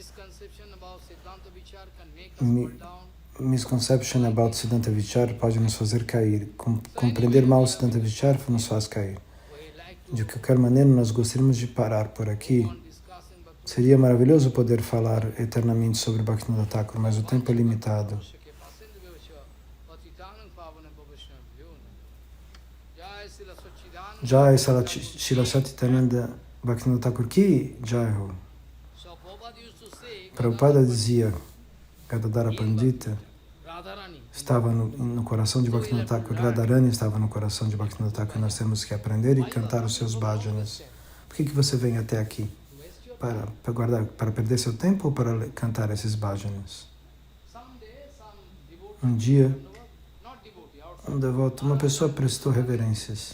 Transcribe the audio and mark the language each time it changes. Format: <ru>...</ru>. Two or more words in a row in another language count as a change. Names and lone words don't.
<en>Misconception about</en> <sa>Siddhanta Vichar</sa> <pt>pode nos fazer cair. Compreender mal o</pt> <sa>Siddhanta Vichar</sa> <pt>nos faz cair. De qualquer maneira, nós gostaríamos de parar por aqui. Seria maravilhoso poder falar eternamente sobre Bhaktivinoda Thakur, mas o tempo é limitado.</pt> <hi>जय श्रील सच्चिदानन्द भक्तिविनोद ठाकुर की जय हो.</hi> <pt>Prabhupada dizia, Gadadhara Pandita estava no coração de Bhaktivinoda Thakur, Radharani estava no coração de Bhaktivinoda Thakur. Nós temos que aprender e cantar os seus bhajanas. Por que você vem até aqui? Para perder seu tempo ou para cantar esses bhajanas? Um dia, um devoto, uma pessoa prestou reverências.</pt>